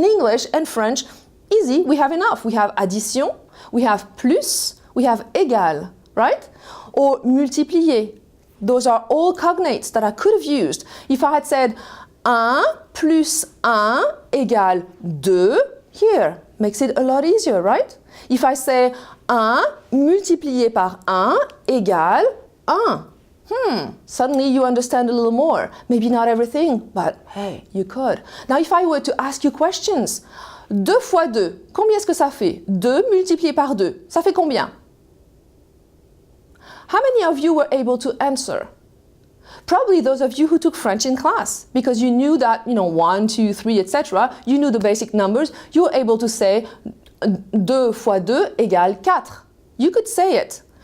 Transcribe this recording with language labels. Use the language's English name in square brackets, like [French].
[English] In English and French, easy, we have enough. We have addition, we have plus, we have égal, right? Or multiplier. Those are all cognates that I could have used. If I had said [French] 1 plus 1 égale 2, [English] here, makes it a lot easier, right? If I say [French] 1 multiplié par 1 égale 1. [English] Suddenly you understand a little more. Maybe not everything, but hey, you could. Now if I were to ask you questions, [French] 2 fois 2, combien est-ce que ça fait? 2 multiplié par 2, ça fait combien? [English] How many of you were able to answer? Probably those of you who took French in class, because you knew that, 1, 2, 3, etc. You knew the basic numbers. You were able to say [French] 2 fois 2 égale 4. [English] You could say it.